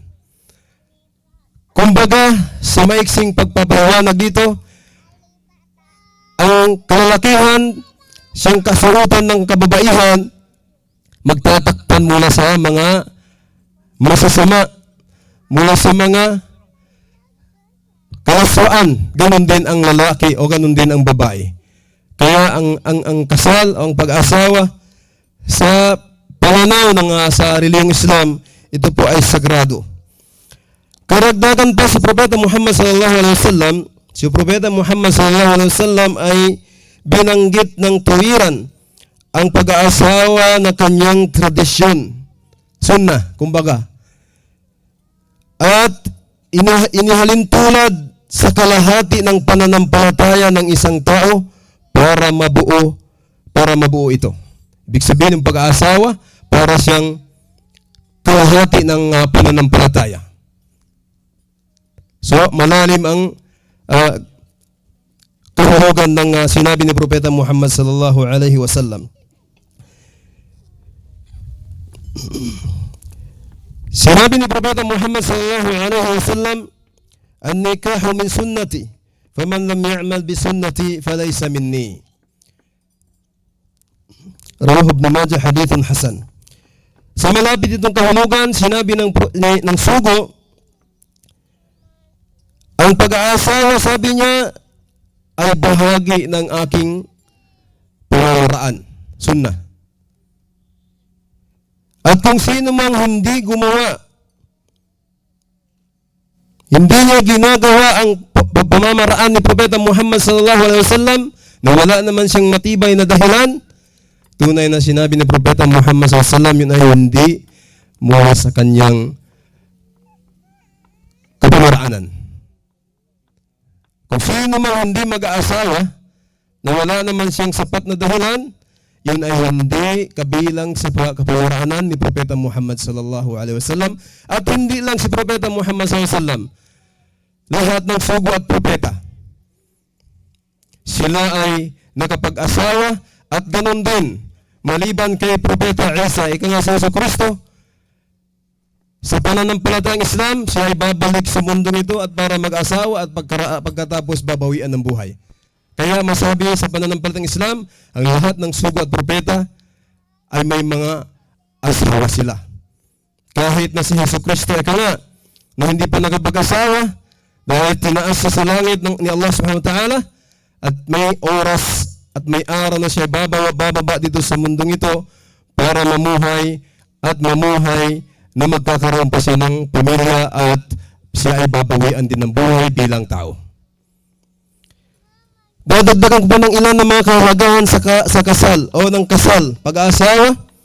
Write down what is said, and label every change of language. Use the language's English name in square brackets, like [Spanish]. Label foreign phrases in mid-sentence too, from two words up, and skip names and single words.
[Filipino] Kumbaga, sa maiksing pagpapaliwanag dito, ang kalalakihan, siyang kasuutan ng kababaihan, magtatakpan mula sa mga masasama, mula sa mga kalaswaan. Ganon din ang lalaki o ganon din ang babae. Kaya ang kasal o ang pag-asawa sa pananaw ng sa reliyong Islam, ito po ay sagrado. Karagdagan pa sa Propeta Muhammad [Arabic] صلى الله عليه وسلم, [Filipino] si Propeta Muhammad [Arabic] صلى الله عليه وسلم [Filipino] ay binanggit ng tuwiran ang pag-aasawa na kanyang tradisyon, sunnah, kumbaga. At inihalintulad sa kalahati ng pananampalataya ng isang tao para mabuo ito. Ibig sabihin ng pag-aasawa, para siyang kalahati ng pananampalataya. So, malalim ang kahulugan ng sinabi ni Propeta Muhammad [Arabic] صلى الله عليه وسلم. [Filipino] Sinabi ni Propeta Muhammad [Arabic] صلى الله عليه وسلم, "النكاح من سنتي فمن لم يعمل بسنتي فليس مني." رواه ابن ماجه، حديث حسن. [Filipino] Sa malapit itong kahulugan, sinabi ng sugo, ang pag-aasawa, sabi niya, ay bahagi ng aking pamamaraan, sunnah. At kung sino mang hindi gumawa, hindi niya ginagawa ang pamamaraan ni Propeta Muhammad [Arabic] صلى الله عليه وسلم, [Filipino] na wala naman siyang matibay na dahilan, tunay na sinabi ni Propeta Muhammad [Arabic] صلى الله عليه وسلم, [Filipino] yun ay hindi mula sa kanyang kapamaraanan. Kung sino man hindi mag-aasawa na wala naman siyang sapat na dahilan, yun ay hindi kabilang sa kapamaraanan ni Propeta Muhammad [Arabic] صلى الله عليه وسلم. [Filipino] At hindi lang si Propeta Muhammad [Arabic] صلى الله عليه وسلم, [Filipino] lahat ng sugo at propeta, sila ay nakapag-asawa. At ganon din, maliban kay Propeta Isa, ika nga sa Kristo, sa pananampalatayang Islam, siya ay babalik sa mundong ito at para mag-asawa at pagkatapos babawian ng buhay. Kaya masabi sa pananampalatayang Islam, ang lahat ng sugo at propeta ay may mga asawa sila. Kahit na si Hesus Kristo, ika nga, na hindi pa nakapag-asawa, dahil tinaas sa langit ni Allah [Arabic] سبحانه وتعالى, [Filipino] at may oras at may araw na siya bababa dito sa mundong ito para mamuhay na magkakaroon pa siya ng pamilya at siya ay babawian din ng buhay bilang tao. Dadagdagan ko ba ng ilan ng mga kahalagahan sa kasal o ng kasal, pag-aasawa?